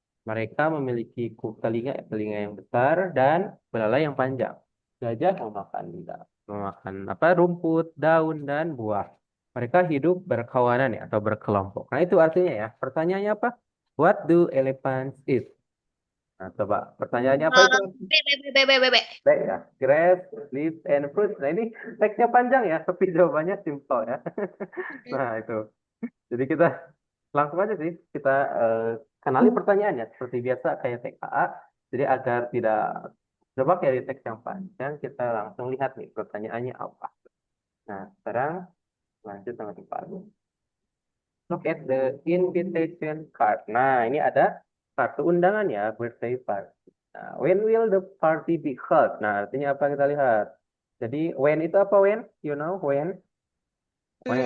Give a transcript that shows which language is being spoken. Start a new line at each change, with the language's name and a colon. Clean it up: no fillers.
Indonesian: Mereka memiliki telinga telinga yang besar dan belalai yang panjang. Gajah memakan apa? Rumput, daun dan buah. Mereka hidup berkawanan ya atau berkelompok. Nah, itu artinya ya. Pertanyaannya apa?
English: What do elephants eat?
Indonesian: Nah, coba pertanyaannya apa itu? B, B, B, B, B, B, B. Baik ya,
English: grass, leaves, and fruits.
Indonesian: Nah ini teksnya panjang ya, tapi jawabannya simple ya. Mm. Nah itu. Jadi kita langsung aja sih kita kenali pertanyaannya seperti biasa kayak TKA. Jadi agar tidak coba dari teks yang panjang, kita langsung lihat nih pertanyaannya apa. Nah sekarang lanjut sama tempat.
English: Look at the invitation card.
Indonesian: Nah, ini ada kartu undangan ya, birthday party. Nah,
English: when will the party be held?
Indonesian: Nah, artinya apa kita lihat. Jadi, when itu apa when?
English: You know, when? When.